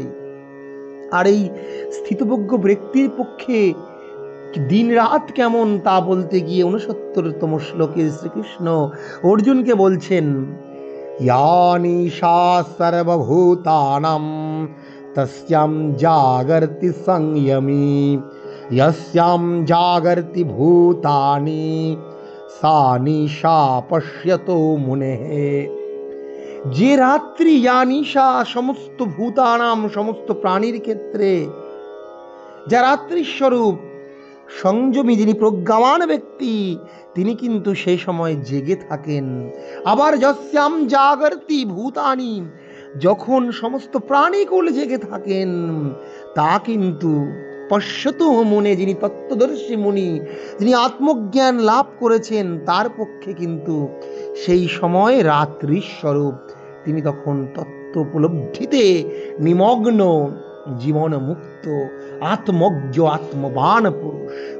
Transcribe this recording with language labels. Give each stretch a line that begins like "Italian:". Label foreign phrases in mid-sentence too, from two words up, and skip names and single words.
Bangla: আর এই স্থিতপ্রজ্ঞ ব্যক্তির পক্ষে দিন রাত কেমন তা বলতে গিয়ে ৬৯তম শ্লোকে শ্রীকৃষ্ণ অর্জুনকে বলছেন,
Sanskrit: ইয়ানিশা সর্বভূতানাং তস্যাম জাগর্তি সংযমী यस्यां जागर्ति भूतानि सा निशा पश्यतो मुनेः।
Bangla: যে রাত্রি, ইয়ানিশা,
Sanskrit: সমস্ত ভূতানাম,
Bangla: সমস্ত প্রাণীর ক্ষেত্রে যা রাত্রি স্বরূপ, সংযমী যিনি প্রজ্ঞাবান ব্যক্তি, তিনি কিন্তু সেই সময় জেগে থাকেন। আবার
Sanskrit: যস্যাম জাগর্তি ভূতানি,
Bangla: যখন সমস্ত প্রাণীকুল জেগে থাকেন, তা কিন্তু
Sanskrit: পশ্যতু মুনে,
Bangla: যিনি তত্ত্বদর্শী মুনি, যিনি আত্মজ্ঞান লাভ করেছেন, তার পক্ষে কিন্তু সেই সময় রাত্রির স্বরূপ, তিনি তখন তত্ত্ব উপলব্ধিতে নিমগ্ন, জীবন মুক্ত, আত্মজ্ঞ আত্মবান পুরুষ।